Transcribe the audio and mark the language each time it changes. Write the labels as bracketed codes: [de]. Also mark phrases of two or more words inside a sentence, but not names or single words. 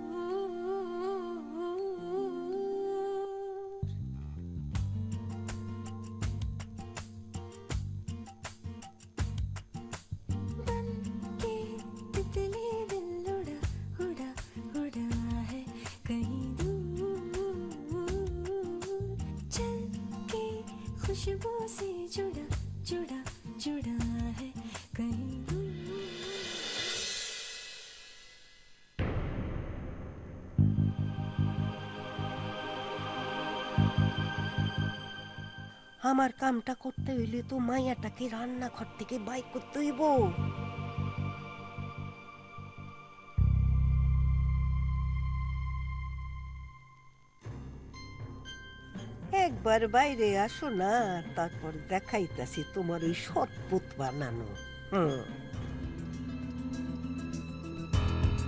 [hi] बन के तितली दिल उड़ा उड़ा उड़ा है कहीं दूर। चल के खुशबू से जुड़ा जुड़ा जुड़ा है कहीं दूर। [bn] আমার কামটা করতে হইলে তো মায়াটাকে রান্নাঘর থেকে বাইর করতে হইব। একবার বাইরে আসো না, তারপর দেখাইতাছি তোমার ওই শরবত বানানো।